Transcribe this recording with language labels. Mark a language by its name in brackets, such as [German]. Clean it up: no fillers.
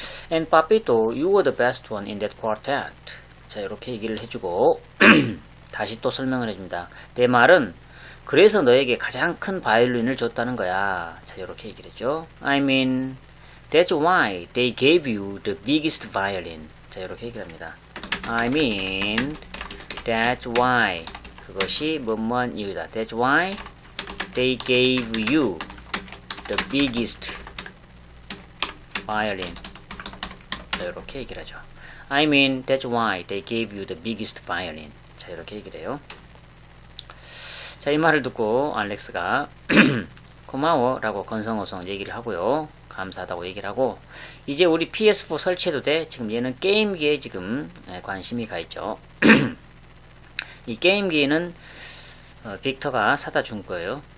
[English] And Papito, you were the best one in that quartet. [Korean] 자, 이렇게 얘기를 해주고 다시 또 설명을 해줍니다. 내 말은 그래서 너에게 가장 큰 바이올린을 줬다는 거야. 자, 이렇게 얘기를 했죠. [English] I mean, that's why they gave you the biggest violin. [Korean] 자, 이렇게 얘기를 합니다. [English] I mean, that's why [Korean] 그것이 뭐뭐한 이유다. [English] That's why they gave you the biggest violin. [Korean] 자, 이렇게 얘기를 하죠. [English] I mean, that's why they gave you the biggest violin. [Korean] 자, 이렇게 얘기를 해요. 자, 이 말을 듣고 알렉스가 고마워 라고 건성어성 얘기를 하고요. 감사하다고 얘기를 하고, 이제 우리 PS4 설치해도 돼? 지금 얘는 게임기에 지금 관심이 가 있죠. 이 게임기는 빅터가 사다 준 거예요.